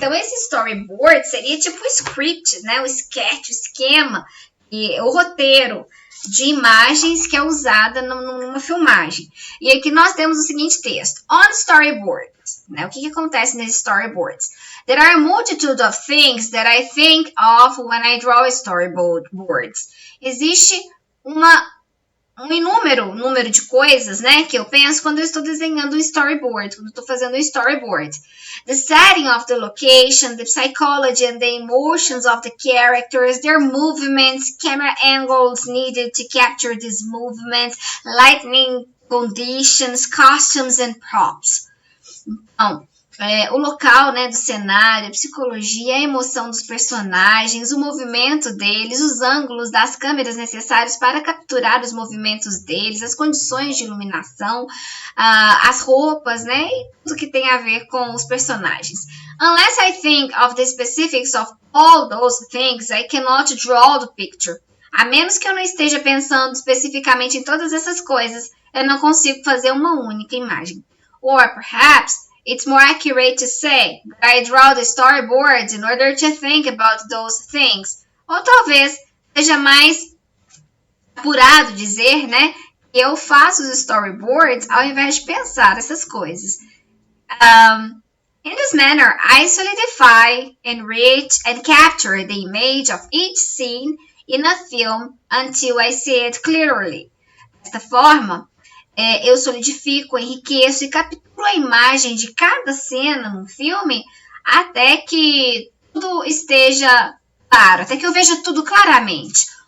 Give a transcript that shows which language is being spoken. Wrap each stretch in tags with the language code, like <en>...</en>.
<pt>Então, esse storyboard seria tipo o script, né? O sketch, o esquema, e o roteiro de imagens que é usada numa filmagem. E aqui nós temos o seguinte texto.</pt> <en>On storyboards,</en> <pt>né? O que acontece nesses storyboards?</pt> <en>There are a multitude of things that I think of when I draw storyboards.</en> <pt>Existe um número de coisas, né, que eu penso quando eu estou desenhando um storyboard, quando eu estou fazendo um storyboard.</pt> <en>The setting of the location, the psychology and the emotions of the characters, their movements, camera angles needed to capture these movements, lighting conditions, costumes and props.</en> <pt>Então, o local, né, do cenário, a psicologia, a emoção dos personagens, o movimento deles, os ângulos das câmeras necessários para capturar os movimentos deles, as condições de iluminação, as roupas, né, e tudo que tem a ver com os personagens.</pt> <en>Unless I think of the specifics of all those things, I cannot draw the picture.</en> <pt>A menos que eu não esteja pensando especificamente em todas essas coisas, eu não consigo fazer uma única imagem.</pt> <en>Or perhaps it's more accurate to say that I draw the storyboards in order to think about those things.</en> <pt>Ou talvez seja mais apurado dizer, né, que eu faço os storyboards ao invés de pensar essas coisas.</pt> <en>In this manner, I solidify, enrich, and capture the image of each scene in a film until I see it clearly.</en> <pt>Desta forma, eu solidifico, enriqueço e capturo a imagem de cada cena no filme até que tudo esteja claro, até que eu veja tudo claramente.</pt>